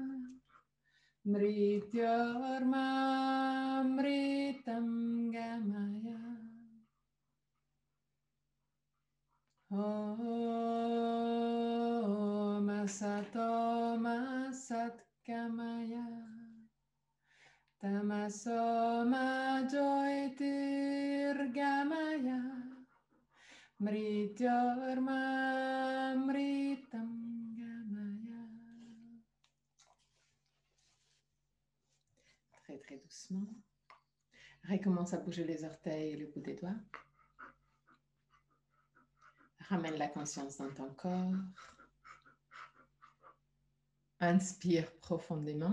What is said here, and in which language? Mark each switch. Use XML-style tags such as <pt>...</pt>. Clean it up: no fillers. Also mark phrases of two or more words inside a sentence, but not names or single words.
<sa>Mrityorma Mritam Gamaya Om Sato Ma Sat Kamaya Tamaso Ma Jyotir Gamaya Mrityorma Mritam Gamaya.</sa> <fr>Très très doucement. Recommence à bouger les orteils et le bout des doigts. Ramène la conscience dans ton corps. Inspire profondément.</fr>